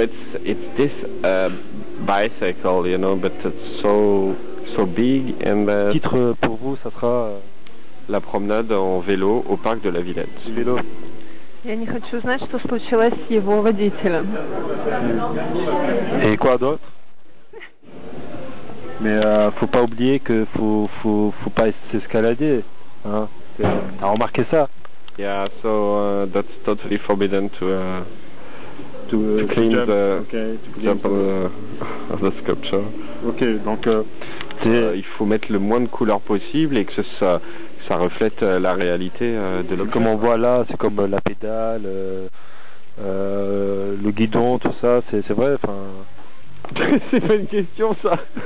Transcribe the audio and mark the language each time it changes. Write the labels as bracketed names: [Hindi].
[English] It's this bicycle, you know, but it's so big. And [French] titre pour vous, ça sera la promenade en vélo au parc de la Villette. Vélo. [Russian] Я не хочу знать, что случилось с его водителем. [French] Et quoi d'autre? Mais faut pas oublier que faut pas s'escalader, hein. T'as remarqué ça? [English] Yeah, so that's totally forbidden to clean jump on the sculpture. [French] Ok, donc il faut mettre le moins de couleurs possible et que ça reflète la réalité de l'objet. Comme on voit là, c'est comme la pédale, le guidon, tout ça, c'est vrai, enfin. C'est pas une question ça.